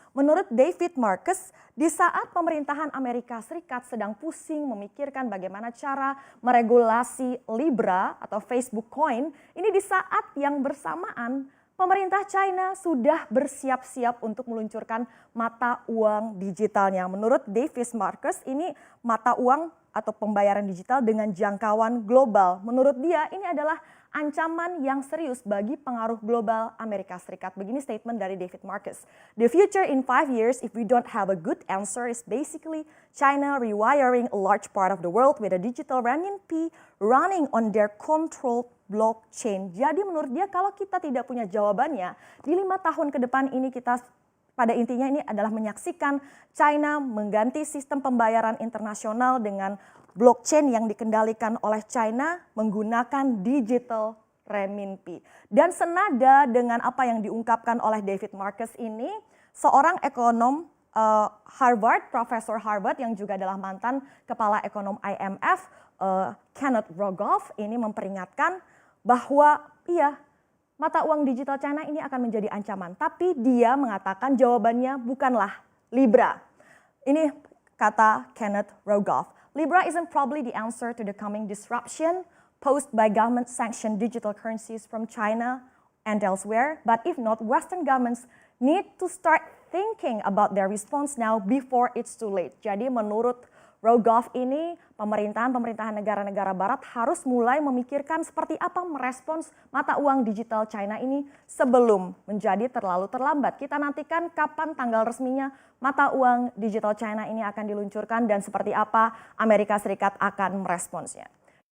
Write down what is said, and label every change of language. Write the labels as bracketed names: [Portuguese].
[Indonesian] Menurut David Marcus, di saat pemerintahan Amerika Serikat sedang pusing memikirkan bagaimana cara meregulasi Libra atau Facebook Coin, ini di saat yang bersamaan pemerintah China sudah bersiap-siap untuk meluncurkan mata uang digitalnya. Menurut David Marcus, ini mata uang atau pembayaran digital dengan jangkauan global. Menurut dia ini adalah ancaman yang serius bagi pengaruh global Amerika Serikat. Begini statement dari David Marcus. [English] The future in 5 years if we don't have a good answer is basically China rewiring a large part of the world with a digital renminbi running on their controlled blockchain. [Indonesian] Jadi menurut dia kalau kita tidak punya jawabannya, di 5 tahun ke depan ini kita pada intinya ini adalah menyaksikan China mengganti sistem pembayaran internasional dengan blockchain yang dikendalikan oleh China menggunakan digital renminbi. Dan senada dengan apa yang diungkapkan oleh David Marcus ini, seorang ekonom Harvard, Profesor Harvard yang juga adalah mantan kepala ekonom IMF, Kenneth Rogoff ini memperingatkan bahwa mata uang digital China ini akan menjadi ancaman. Tapi dia mengatakan jawabannya bukanlah Libra. Ini kata Kenneth Rogoff. [English] Libra isn't probably the answer to the coming disruption posed by government-sanctioned digital currencies from China and elsewhere. But if not, Western governments need to start thinking about their response now before it's too late. [Indonesian] Jadi menurut Rogoff ini, pemerintahan negara-negara barat harus mulai memikirkan seperti apa merespons mata uang digital China ini sebelum menjadi terlalu terlambat. Kita nantikan kapan tanggal resminya mata uang digital China ini akan diluncurkan dan seperti apa Amerika Serikat akan meresponsnya.